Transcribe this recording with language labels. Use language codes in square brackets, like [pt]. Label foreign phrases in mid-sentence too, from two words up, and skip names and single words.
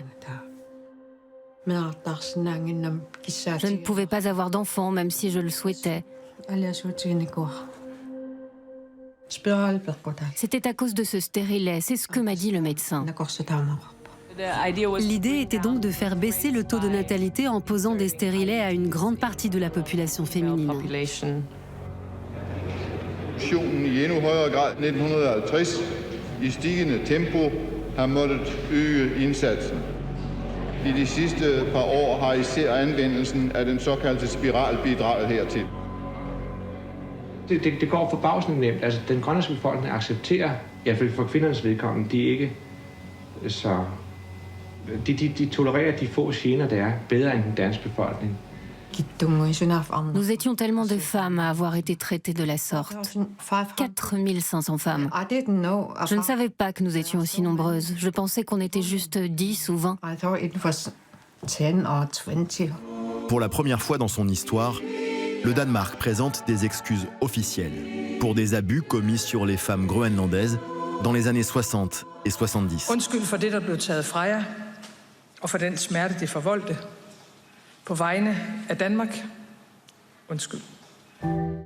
[fr] Je ne pouvais pas avoir d'enfant, même si je le souhaitais. C'était à cause de ce stérilet, c'est ce que m'a dit le médecin. L'idée était donc de faire baisser le taux de natalité en posant des stérilets à une grande partie de la population féminine. [da] I endnu højere grad 1950 i stigende tempo har måttet øge indsatsen. I de sidste par år har især anvendelsen af den såkaldte spiral bidraget hertil. Det går forbavsende nemt. Altså, den grønlandske befolkning accepterer, i hvert fald for kvindernes vedkommende, de ikke så... De tolererer de få gener, der er, bedre end den danske befolkning. [fr] Nous étions tellement de femmes à avoir été traitées de la sorte. 4500 femmes. Je ne savais pas que nous étions aussi nombreuses. Je pensais qu'on était juste 10 ou 20. Pour la première fois dans son histoire, le Danemark présente des excuses officielles pour des abus commis sur les femmes groenlandaises dans les années 60 et 70. [da] Undskyld for det, der blev taget fra jer, og for den smerte, det forvoldte. På vegne af Danmark. Undskyld.